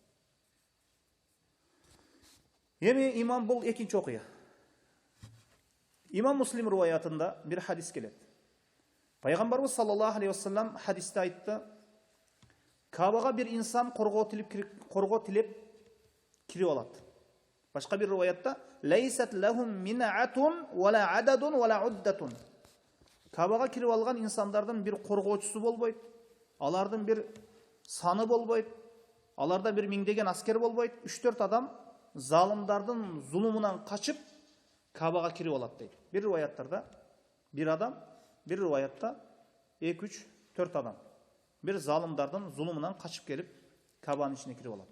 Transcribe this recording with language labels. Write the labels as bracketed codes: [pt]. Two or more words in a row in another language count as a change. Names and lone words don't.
[ky] Эми имам бул экинчи окуя. Имам Муслим руваятында бир хадис келет. Пайгамбарыбыз [ar] صلى الله عليه وسلم [ky] хадисте айтты: Кабага бир инсан корго тилеп кирип алат. Башка бир руваятта [ar] ليست لهم منعة ولا عدد ولا عدة. [ky] Кабага кирип алган инсандардын бир коргоочусу болбойт, алардын бир саны болбойт, аларда бир миңдеген аскер болбойт, 3-4 адам залымдардын зулумунан качып Кабага кирип алат дейт. Бир рываяттарда бир адам, бир рываятта 2-3-4 адам бир залымдардын зулумунан качып келип Кабанын ичине кирип алат.